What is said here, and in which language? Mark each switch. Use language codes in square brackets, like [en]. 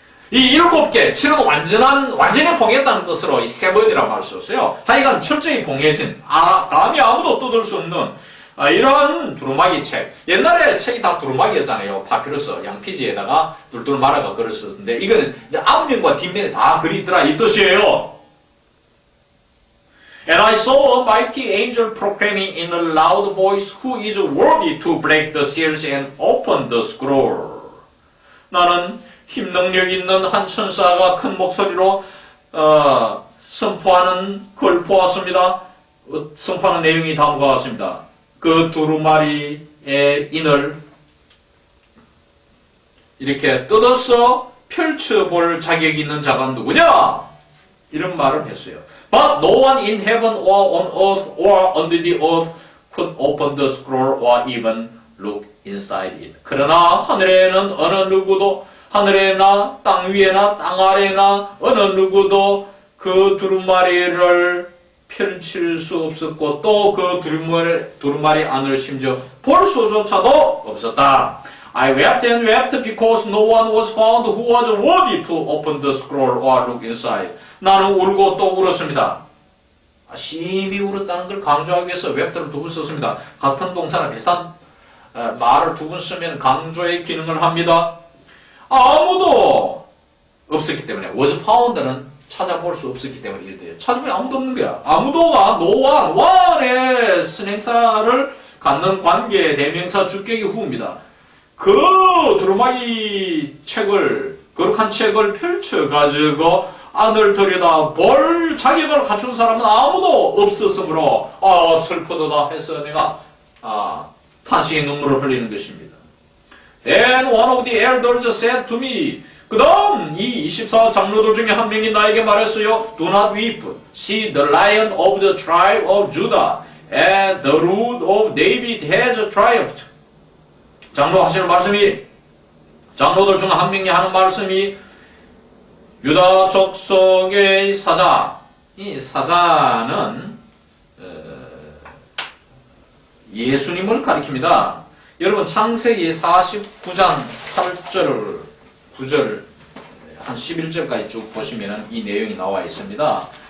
[ko] 이 7개, 7은 완전히 봉했다는 뜻으로 이 세번이라고 말 수 있어요. 하여간 철저히 봉해진, 감히 아무도 뜯을 수 없는 이런 두루마기 책. 옛날에 책이 다 두루마기였잖아요. 파피루스, 양피지에다가 둘둘 말아가 글을 썼는데, 이거는 이제 앞면과 뒷면에 다 글이 있더라, 이 뜻이에요. [en] And I saw a mighty angel proclaiming in a loud voice, Who is worthy to break the seals and open the scroll? [ko] 나는 힘 능력 있는 한 천사가 큰 목소리로 선포하는 걸 보았습니다. 선포하는 내용이 다음과 같습니다. 그 두루마리의 인을 이렇게 뜯어서 펼쳐볼 자격이 있는 자가 누구냐? 이런 말을 했어요. [en] But no one in heaven or on earth or under the earth could open the scroll or even look inside it. [ko] 그러나 하늘에는 어느 누구도 하늘에나 땅 위에나 땅 아래나 어느 누구도 그 두루마리를 펼칠 수 없었고 또 그 두루마리 안을 심지어 볼 수조차도 없었다. [en] I wept and wept because no one was found who was worthy to open the scroll or look inside. [ko] 나는 울고 또 울었습니다. 심히 울었다는 걸 강조하기 위해서 wept를 두 번 썼습니다. 같은 동사나 비슷한 말을 두 번 쓰면 강조의 기능을 합니다. 아무도 없었기 때문에 was found는 찾아볼 수 없었기 때문에 이래 돼요. 찾으면 아무도 없는 거야. 아무도가 no one, one의 선행사를 갖는 관계의 대명사 주격이 후입니다. 그 두루마기 책을, 거룩한 책을 펼쳐가지고 안을 들여다 볼 자격을 갖춘 사람은 아무도 없었으므로 슬프도다 해서 내가 탄식의 눈물을 흘리는 것입니다. [en] Then one of the elders said to me, [ko] 그 다음 이 24 장로들 중에 한 명이 나에게 말했어요. [en] Do not weep. See the lion of the tribe of Judah and the root of David has triumphed. [ko] 장로 하시는 말씀이, 장로들 중 한 명이 하는 말씀이 유다 족속의 사자, 이 사자는 예수님을 가리킵니다. 여러분 창세기 49장 8절 9절 한 11절까지 쭉 보시면 이 내용이 나와 있습니다.